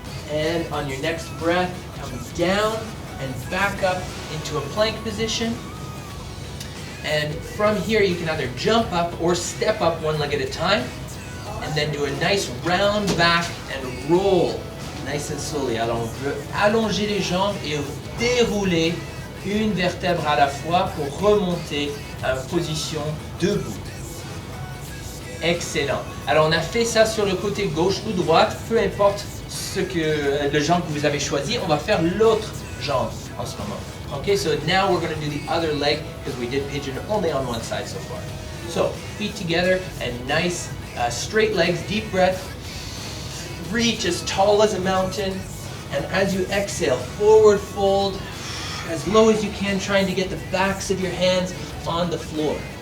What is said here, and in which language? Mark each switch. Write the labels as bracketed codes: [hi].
[en] And on your next breath, come down and back up into a plank position. And from here, you can either jump up or step up 1 leg at a time, and then do a nice round back and roll Nice and slowly. [fr] Alors on veut allonger les jambes et dérouler une vertèbre à la fois pour remonter à une position debout. Excellent. Alors on a fait ça sur le côté gauche ou droite, peu importe le jambe que vous avez choisi, on va faire l'autre jambe en ce moment. [en] Okay, so now we're going to do the other leg because we did pigeon only on one side so far. So feet together and nice straight legs, deep breath. Reach as tall as a mountain, and as you exhale, forward fold as low as you can, trying to get the backs of your hands on the floor.